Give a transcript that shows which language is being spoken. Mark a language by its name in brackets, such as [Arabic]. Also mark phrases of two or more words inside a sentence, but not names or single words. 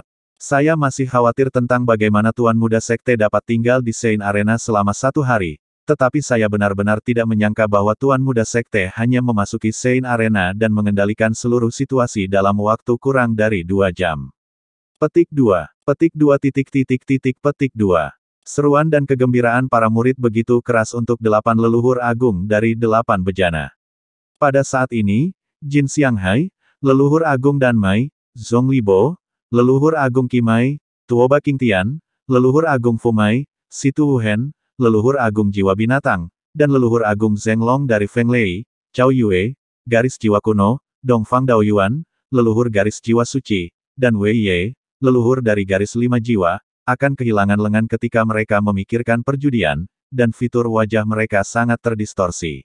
[Indonesian] Saya masih khawatir tentang bagaimana Tuan Muda Sekte dapat tinggal di Sein Arena selama 1 hari, tetapi saya benar-benar tidak menyangka bahwa Tuan Muda Sekte hanya memasuki Sein Arena dan mengendalikan seluruh situasi dalam waktu kurang dari 2 jam. Petik 2. Seruan dan kegembiraan para murid begitu keras untuk 8 leluhur agung dari 8 bejana. Pada saat ini, Jin Xianghai, leluhur agung Danmai, Zhong Libo, leluhur agung Qimai, Tuoba Qingtian, leluhur agung Fumai, Situ Wuhen, leluhur agung jiwa binatang, dan leluhur agung Zhenglong dari Feng Lei, Cao Yue, garis jiwa kuno, Dongfang Daoyuan, leluhur garis jiwa suci, dan Wei Ye, leluhur dari garis 5 jiwa, akan kehilangan lengan ketika mereka memikirkan perjudian, dan fitur wajah mereka sangat terdistorsi.